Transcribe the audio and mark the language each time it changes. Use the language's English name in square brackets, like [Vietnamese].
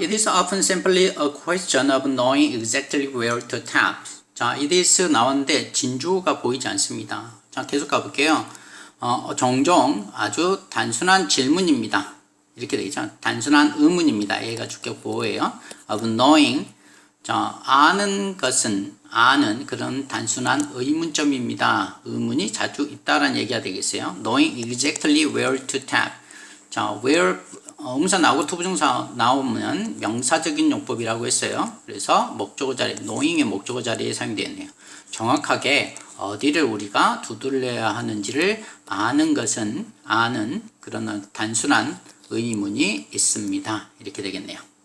[English] It is often simply a question of knowing exactly where to tap. [Korean] 자, [English] it is [Korean] 나왔는데 진주어가 보이지 않습니다. 자, 계속 가볼게요. 종종 아주 단순한 질문입니다. 이렇게 되겠죠. 단순한 의문입니다. 얘가 주격 보호예요. [English] of knowing. [Korean] 자, 아는 그런 단순한 의문점입니다. 의문이 자주 있다라는 얘기가 되겠어요. [English] Knowing exactly where to tap. [Korean] 자, where 음사 나오고 투부정사 나오면 명사적인 용법이라고 했어요. 그래서 목적어 자리, knowing의 목적어 자리에 사용되었네요. 정확하게 어디를 우리가 두들려야 하는지를 아는 그런 단순한 의문이 있습니다. 이렇게 되겠네요.